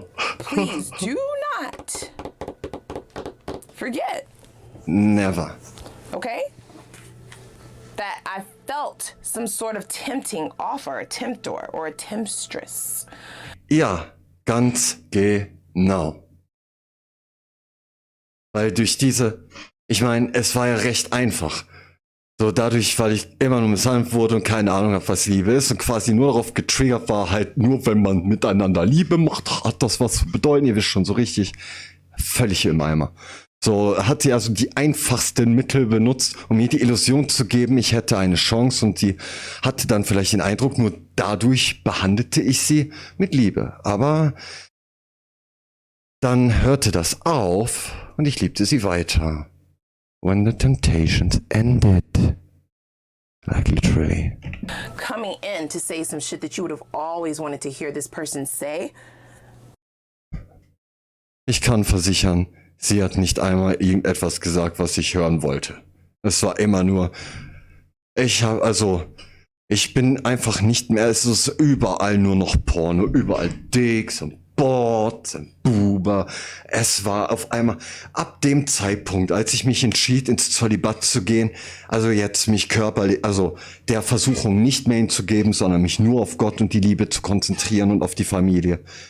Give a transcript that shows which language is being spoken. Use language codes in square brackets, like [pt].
[en] But please do not forget. Never. Okay? That I felt some sort of tempting offer, a tempter or a temptress. [de] Ja, ganz genau. Weil durch ich meine, es war ja recht einfach. So dadurch, weil ich immer nur misshandelt wurde und keine Ahnung habe, was Liebe ist und quasi nur darauf getriggert war, halt nur wenn man miteinander Liebe macht, hat das was zu bedeuten, ihr wisst schon, so richtig völlig im Eimer. So hat sie also die einfachsten Mittel benutzt, um mir die Illusion zu geben, ich hätte eine Chance, und sie hatte dann vielleicht den Eindruck, nur dadurch behandelte ich sie mit Liebe. Aber dann hörte das auf und ich liebte sie weiter. [en] When the temptations ended. Like literally. Coming in to say some shit that you would have always wanted to hear this person say. [de] Ich kann versichern, sie hat nicht einmal irgendetwas gesagt, was ich hören wollte. Es war immer nur, ich bin einfach nicht mehr, es ist überall nur noch Porno, überall Dicks und Sport, Buber. Es war auf einmal ab dem Zeitpunkt, als ich mich entschied, ins Zölibat zu gehen, also jetzt mich körperlich, also der Versuchung nicht mehr hinzugeben, sondern mich nur auf Gott und die Liebe zu konzentrieren und auf die Familie.